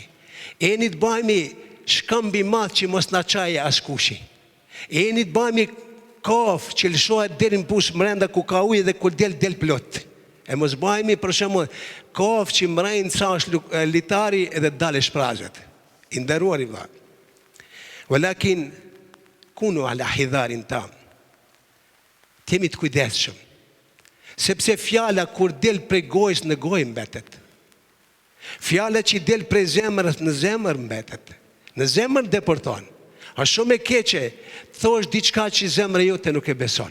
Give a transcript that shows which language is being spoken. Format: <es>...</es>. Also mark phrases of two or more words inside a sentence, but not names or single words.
<sq>E jeni të bëhemi shkëmbi math që mos na qaje as kushi. E jeni të bëhemi kaf që lëshohet deri në push mrenda ku ka ujë dhe ku del plot. E mos bëhemi për shembull kaf që mrejnë sa është litari edhe dalë shprazet. I nderuar i vëlla.</sq> <ar>ولكن كونوا على حذر تام.</ar> <sq>T'jemi të kujdesshëm. Sepse fjala kur del prej gojës në gojë mbetet. Fjala që del prej zemrës në zemër mbetet. Në zemër deporton. A shumë e keqe thosh diçka që zemra jote nuk e beson.</sq>